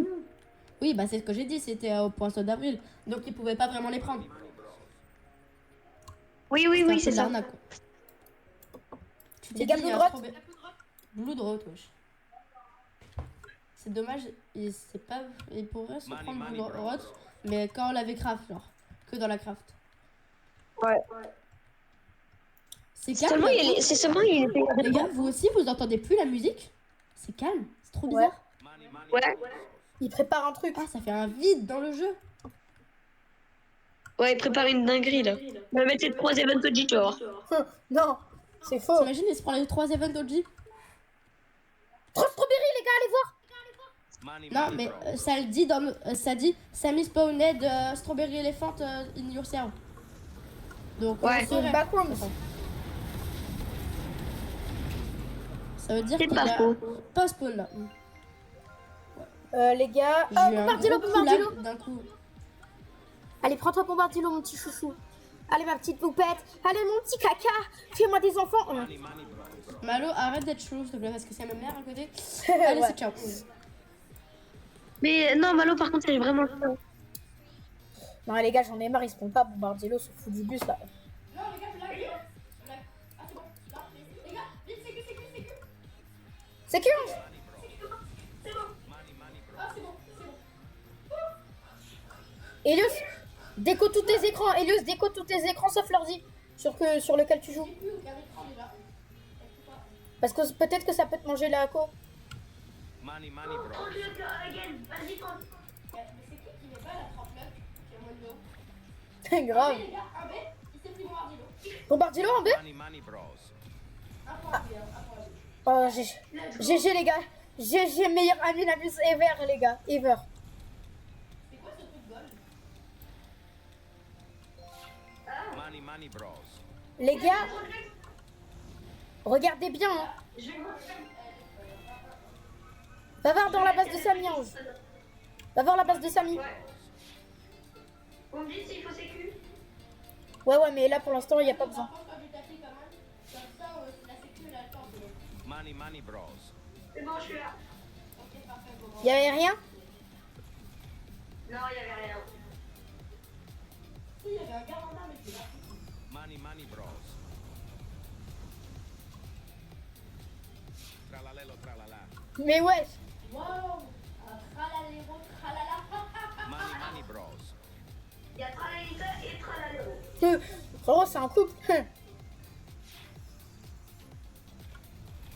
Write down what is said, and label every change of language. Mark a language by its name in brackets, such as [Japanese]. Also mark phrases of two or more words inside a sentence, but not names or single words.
[French] Oui, bah c'est ce que j'ai dit, c'était au poisson d'avril. Donc ils pouvaient pas vraiment les prendre. Oui, oui, oui, c'est un peu ça. de l'arnaque, quoi. Tu t'es Les gars, dit, il y a Blue un Drop. Blood Rot, wesh. C'est dommage, il pourrait se Money, prendre money, Blood bro. Rot, mais quand on l'avait craft, genre. Que dans la craft. Ouais. C'est calme. Seulement, c'est seulement, il est Les gars, vous aussi, vous entendez plus la musique? C'est calme, c'est trop Ouais. bizarre. [English] Money, money, [French] Ouais. Il prépare un truc. Ah, ça fait un vide dans le jeu. Ouais, il prépare une dinguerie, là. Il va mettre les 3 événements de tu vas voir. Non, c'est faux. T'imagines, il se prend les 3 events OG? Trop strawberry, les gars, allez voir. money, Non, money, mais bros. ça le dit dans ça dit Sammy [English] spawned strawberry elephant in your serve. [French] Donc Ouais. on saurait. Backrooms. Ça veut dire C'est qu'il pas a faux. pas spawn là. Les gars. J'ai Oh, eu un Bombardilo, gros Bombardilo. lag d'un coup. Allez, prends-toi Bombardilo, mon petit chouchou. Allez, ma petite poupette. Allez, mon petit caca. Fais-moi des enfants. [English] Money, money, bros. [French] Malo, arrête d'être chelou s'il te plaît parce que c'est ma mère à côté. Allez, Ouais. c'est ciao. Mais non, Malo, par contre, c'est vraiment chiant. Non, les gars, j'en ai marre. Ils se prennent pas Bombardilo, ce fou du bus là. Non, les gars, là, ah, c'est bon. Non, les gars, vite, c'est que. C'est qui [English] Money, money, bros. [French] Ah, c'est bon. Elius, déco tous tes écrans. Elius, déco tous tes écrans sauf l'ordi sur lequel tu joues. Parce que peut-être que ça peut te manger la co. [English] Money, money, bros. [French] Grave. Bombardilo en B. [English] Money, money, bros. [French] Oh, GG les gars. GG, meilleur ami Nabus ever, les gars. Ever. [English] Money, money, bros. [French] Les gars, regardez bien. Hein. Va voir dans la base de Samy, Ange. Va voir la base de Samy. On me dit s'il faut sécu. Ouais, mais là pour l'instant, il n'y a pas besoin. [English] Money, money, bros. [French] C'est bon, je suis là. Il n'y avait rien. Non, il y avait rien. [English] Money, money, bros. [French] Tralalelo, tralala. Mais wesh. [English] Money, money, bros. [French] Il y a Tralalita et Tralalero. Oh, c'est un couple.